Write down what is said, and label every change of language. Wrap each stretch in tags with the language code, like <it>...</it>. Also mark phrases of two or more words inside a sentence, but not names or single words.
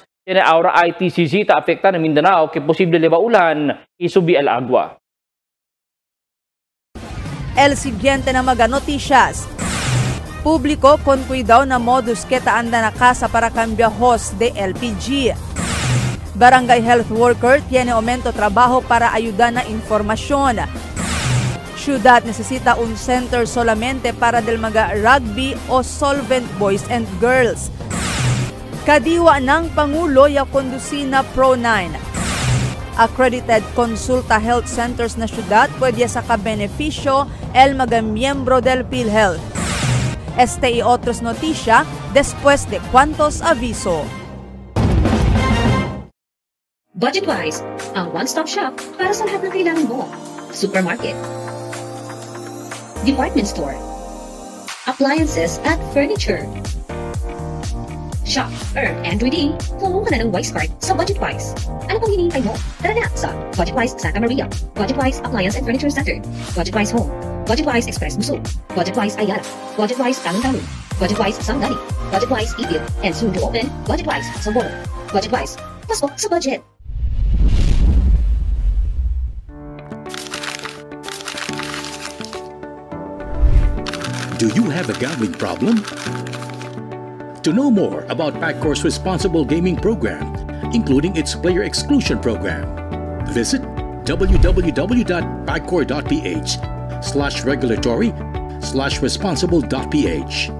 <cbk>Tiene ahora ITCZ ta afecta na Mindanao que posible leva ulan y subi el agua. El siguiente na mga noticias. Publiko con cuidado na modus que anda na casa para cambiajos de LPG. Barangay health worker tiene aumento trabajo para ayudar na informasyon. Ciudad necesita un center solamente para del mga rugby o</cbk> <en>solvent boys and girls.</en> <cbk>Kadiwa ng Pangulo ya kondusina Pro9. Accredited Consulta Health Centers na syudad pwede sa kabenepisyo el mga miyembro del PhilHealth. Este y otros noticia después de cuantos aviso.</cbk> <tl>Budgetwise, ang</tl> <en>one-stop shop</en> <tl>para sa lahat ng kailangan mo.</tl> <en>Supermarket, department store, appliances at furniture. Shop, earn, and redeem.</en> <tl>Kumuha ka na ng Wise Card sa Budgetwise. Ano pang hinihintay mo? Tara na sa Budgetwise Santa Maria, Budgetwise Appliance and Furniture Center, Budgetwise Home, Budgetwise Express Musul, Budgetwise Ayala, Budgetwise Talon-Talon, Budgetwise Sangani, Budgetwise Ibil,</tl> <en>and soon to open Budgetwise Sambolo.</en> <tl>Budgetwise, pasok sa budget.</tl> <en>Do you have a gambling problem? To know more about PAGCOR's responsible gaming program, including its player exclusion program, visit www.pagcor.ph/regulatory/responsible.ph.</en>